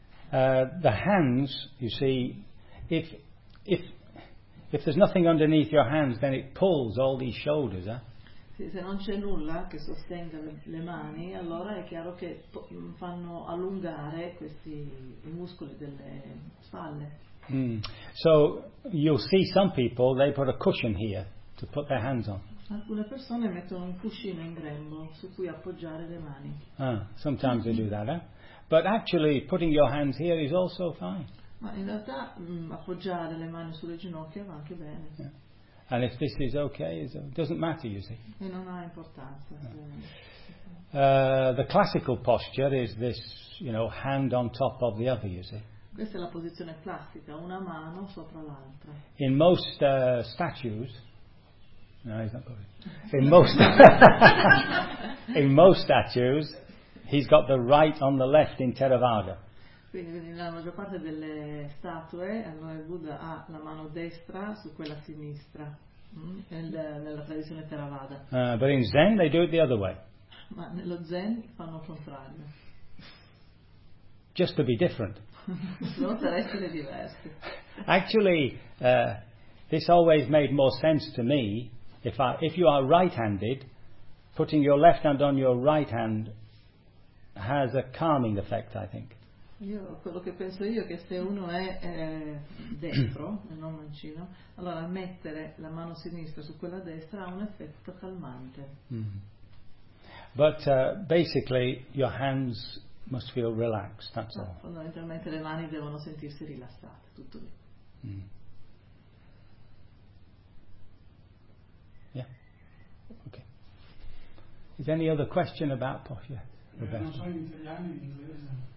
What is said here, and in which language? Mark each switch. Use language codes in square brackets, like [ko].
[en] the hands, you see, if there's nothing underneath your hands, then it pulls all these shoulders, eh? [it] Sì, se non c'è nulla che sostenga le mani, allora è chiaro che fanno allungare questi i muscoli delle spalle. Mm. [en] So you'll see some people, they put a cushion here to put their hands on. [it] Alcune persone mettono un cuscino in grembo su cui appoggiare le mani. [en] Ah, sometimes they do that, eh? But actually, putting your hands here is also fine. [it] Ma in realtà appoggiare le mani sulle ginocchia va anche bene. Yeah. [en] And if this is okay, it doesn't matter, you see. [it] E non ha importanza. Yeah. [en] The classical posture is this, you know, hand on top of the other, you see. [it] Questa è la posizione classica, una mano sopra l'altra. [en] In most statues, no, he's not going. In most statues, he's got the right on the left in Theravada. [it] Quindi nella maggior parte delle statue allora il Buddha ha la mano destra su quella sinistra nella tradizione Theravada. [en] But in Zen they do it the other way. [it] Ma nello Zen fanno il contrario. [en] Just to be different. [it] Non per essere diversi. [en] Actually, this always made more sense to me. If you are right-handed, putting your left hand on your right hand has a calming effect, I think. [it] Io quello che penso io è che se uno è destro e non mancino, allora mettere la mano sinistra su quella destra ha un effetto calmante. Mm-hmm. [en] But basically your hands must feel relaxed, that's all. [it] Fondamentalmente le mani devono sentirsi rilassate, tutto lì. Mm-hmm. [en] Yeah. Okay. Is there any other question about posture? [it] Non so in italiano, in inglese.